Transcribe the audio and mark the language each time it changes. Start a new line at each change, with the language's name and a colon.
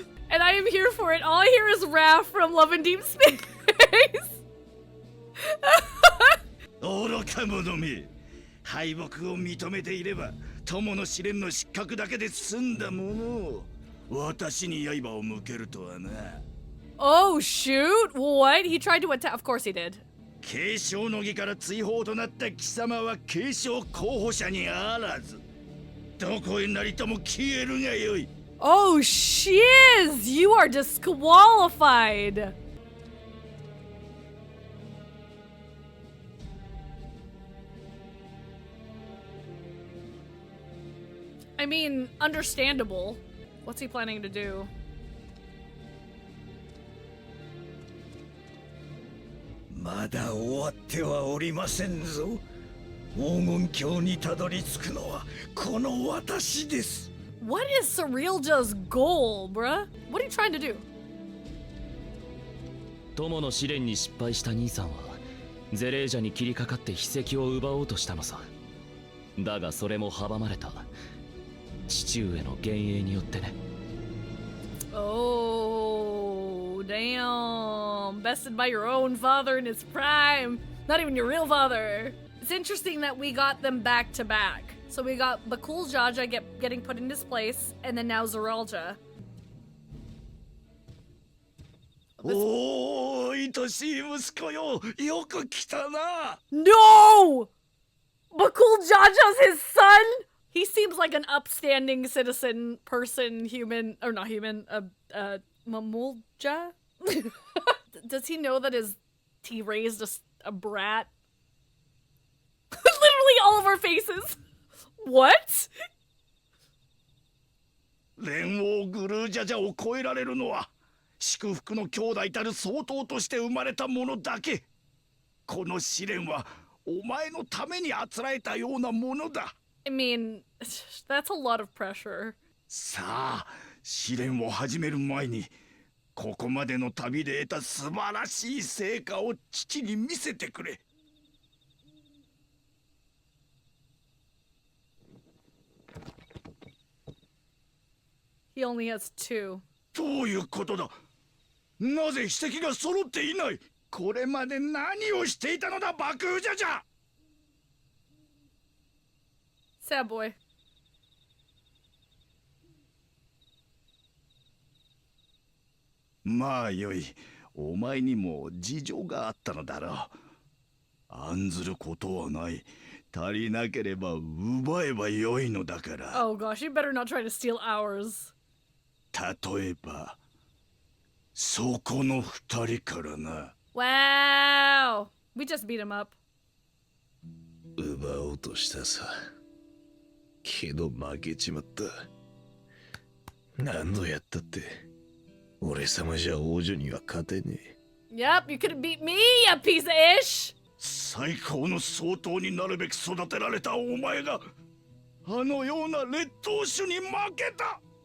English: And I am here for it. All I hear is Raph from Love and Deep Space.
Japanese: 愚か者め、敗北を認めていれば友の試練の失格だけで済んだもの。私に刃を向けるとはな。
English: Oh, shoot. What? He tried to attack. Of course he did.
Japanese: 継承の儀から追放となった貴様は継承候補者にあらず、どこへなりとも消えるがよい。
English: Oh, shiz! You are disqualified. I mean, understandable. What's he planning to do?
Japanese: まだ終わってはおりませんぞ。黄金鏡にたどり着くのはこの私です。
English: What is Surrealja's goal, bruh? What are you trying to do?
Japanese: 友の試練に失敗した兄さんはゼレージャに切りかかって秘跡を奪おうとしたのさ。だがそれも阻まれた。父上の幻影によってね。
English: Oh, damn. Bested by your own father in his prime. Not even your real father. It's interesting that we got them back to back. So we got Bakul Jaja getting put in his place, and then now Zoralja.
Japanese: おー、愛しい息子よ、よく来たな。
English: No! Bakul Jaja's his son? He seems like an upstanding citizen, person, human, or not human, Mamulja? Does he know that he raised a brat? Literally all of our faces. What?
Japanese: 蓮王グルージャジャを超えられるのは祝福の兄弟たる相当として生まれたものだけ。この試練はお前のためにあつらえたようなものだ。
English: I mean, that's a lot of pressure.
Japanese: さあ、試練を始める前にここまでの旅で得た素晴らしい成果を父に見せてくれ。
English: He only has 2.
Japanese: どういうことだ。なぜ筆跡が揃っていない。これまで何をしていたのだ爆風じゃじゃ。
English: Sad boy.
Japanese: まあよい。お前にも事情があったのだろう。案ずることはない。足りなければ奪えばよいのだから。
English: Oh gosh, you better not try to steal ours.
Japanese: 例えばそこの二人からな。
English: Wow. We just beat him up.
Japanese: 奪おうとしたさ。けど負けちまった。何度やったって俺様じゃ王女には勝てねえ。
English: Yep, you couldn't beat me, you piece of ish.
Japanese: 最高の総統になるべく育てられたお前があのような劣等種に負けた。